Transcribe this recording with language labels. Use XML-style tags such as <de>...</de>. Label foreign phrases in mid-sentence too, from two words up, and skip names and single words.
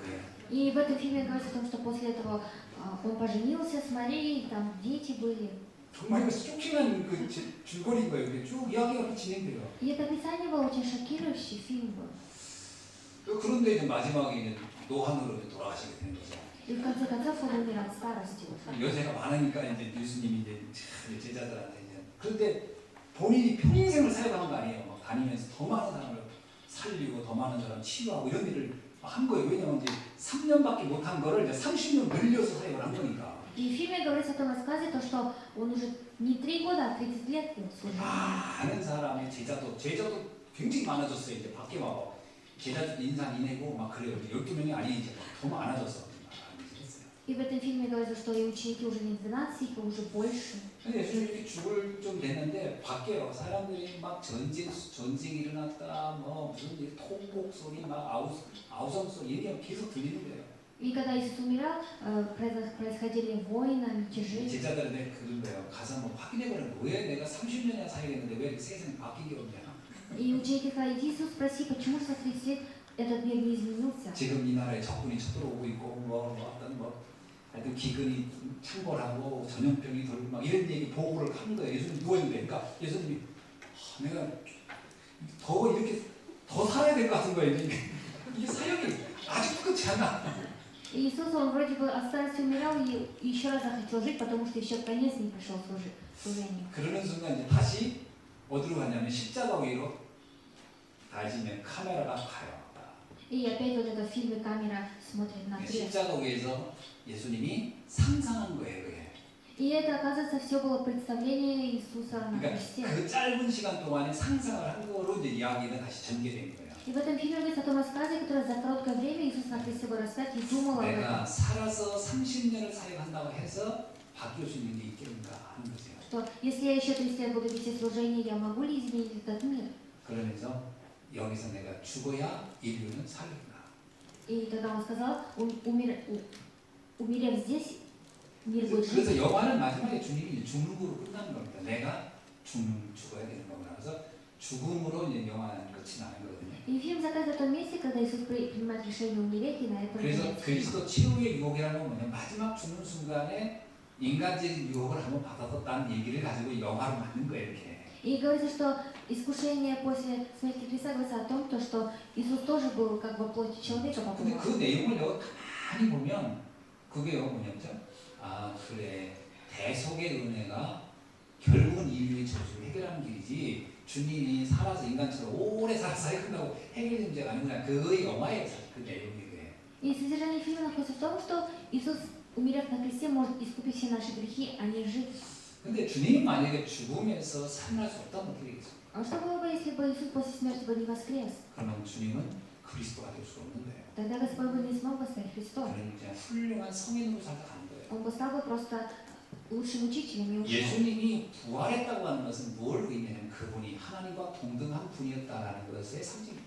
<ru>И в этом фильме говорится о том, что после этого он поженился с Марией, там дети были.</ru> <ko>정말 이거 쇼킹한 그 줄거리인 거예요. 이게 쭉 이야기가 진행돼요.</ko> <ru>И это описание было очень шокирующий фильм был.</ru> <ko>그런데 이제 마지막에 이제 노한으로 이제 돌아가시게 되는 거죠.</ko> <ru>И в конце концов он умер от старости уже.</ru> <ko>여자가 많으니까 이제 예수님이 이제 제자들한테 이제 그런데 본인이 평생을 사역하는 거 아니에요. 막 다니면서 더 많은 사람을 살리고 더 많은 사람 치유하고 이런 일을 한 거예요. 왜냐면 이제 3년밖에 못한 거를 이제 30년 늘려서 사역을 한 거니까.</ko> <ru>И в фильме говорится о том рассказе, то, что он уже не 3 года, а 30 лет служил.</ru> <ko>많은 사람의 제자도 굉장히 많아졌어요. 이제 밖에 막 제자들 인상 이내고 막 그래요. 12명이 아니 이제 더 많아졌어.</ko> <ru>И в этом фильме говорится, что и ученики уже не 12, а уже больше.</ru> <ko>근데 예수님 이렇게 죽을 좀 됐는데 밖에요. 사람들이 막 전쟁이 일어났다, 뭐 무슨 통곡 소리, 막 아우성 소리 이게 계속 들리는 거예요.</ko> <ru>И когда Иисус умирал, происходили войны, мятежи.</ru> <ko>제자들한테 그런 거예요. 가서 뭐 확인해보는 거예요. 왜 내가 30년이나 사역했는데 왜 이렇게 세상이 바뀐 게 없냐.</ko> <ru>И ученики сказали, иди, Иисус, спроси, почему за 30 лет этот мир не изменился?</ru> <ko>지금 이 나라에 적군이 쳐들어오고 있고 뭐 어떤 하여튼 기근이 창궐하고 전염병이 돌고 막 이런 얘기 보고를 하는 거예요. 예수님 누워있는데 그러니까 예수님이 내가 더 이렇게 더 살아야 될 것 같은 거예요. 이게 사역이 아직도 끝이 안 나.</ko> <ru>И Иисус, он вроде бы от старости умирал и еще раз захотел жить, потому что еще конец не пришел служению.</ru> <ko>그러는 순간 이제 다시 어디로 가냐면 십자가 위로 다시 이제 카메라가 가요.</ko> <ru>И опять вот это в фильме камера смотрит на крест.</ru> <ko>십자가 위에서 예수님이 상상한 거예요. 그게.</ko> <ru>И это, оказывается, все было представление Иисуса на</ru> <ko>그러니까</ko> <ru>кресте.</ru> <ko>그 짧은 시간 동안에 상상을 한 거로 이제 이야기는 다시 전개된 거예요.</ko> <ru>И в этом фильме говорится о том рассказе, который за короткое время Иисус на кресте был распят и думал об</ru> <ko>내가</ko> <ru>этом.</ru> <ko>살아서 30년을 사역한다고 해서 바뀔 수 있는 게 있겠는가 하는 거죠.</ko> <ru>Что если я еще 30 лет буду вести служение, я могу ли изменить этот мир?</ru> <ko>그러면서 여기서 내가 죽어야 인류는 살린다.</ko> <ru>И тогда он сказал, умерев здесь, мир будет жить.</ru> <ko>그래서 영화는 마지막에 주님이 죽는 거로 끝나는 겁니다. 내가 죽어야 되는 거구나. 그래서 죽음으로 이제 영화는 끝이 나는 거거든요.</ko> <ru>И фильм заканчивается в том месте, когда Иисус принимает решение умереть, и на этом</ru> <ko>그래서</ko> <ru>конец.</ru> <ko>그리스도 최후의 유혹이라는 건 뭐냐? 마지막 죽는 순간에 인간적인 유혹을 한번 받았다는 얘기를 가지고 영화로 만든 거예요. 이렇게.</ko> <ru>И говорится, что искушение после смерти Христа говорится о том, то, что Иисус тоже был как бы плотью человека</ru> <ko>근데</ko> <ru>попал.</ru> <ko>그 내용을 내가 가만히 보면 그게요 뭐냐면 아 그래 대속의 은혜가 결국은 인류의 저주를 해결하는 길이지 주님이 살아서 인간처럼 오래 살아서 해결한다고 해결 문제가 아니구나. 그 영화의 그 내용이 그래요.</ko> <ru>И содержание фильма находится в том, что Иисус, умерев на кресте, может искупить все наши грехи, а не жить.</ru> <ko>근데 주님이 만약에 죽으면서 살아날 수 없다면 어떻게 되겠어요?</ko> <ru>А что было бы, если бы Иисус после смерти бы не воскрес?</ru> <ko>그러면 주님은 그리스도가 될 수 없는 거예요.</ko> <ru>Тогда Господь бы не смог бы стать Христом.</ru> <ko>그러니 그냥 훌륭한 성인으로 살다 가는 거예요.</ko> <ru>Он бы стал бы просто лучшим учителем и ученым.</ru> <ko>예수님이 부활했다고 하는 것은 뭘 의미하냐면 그분이 하나님과 동등한 분이었다라는 것의 상징입니다.</ko>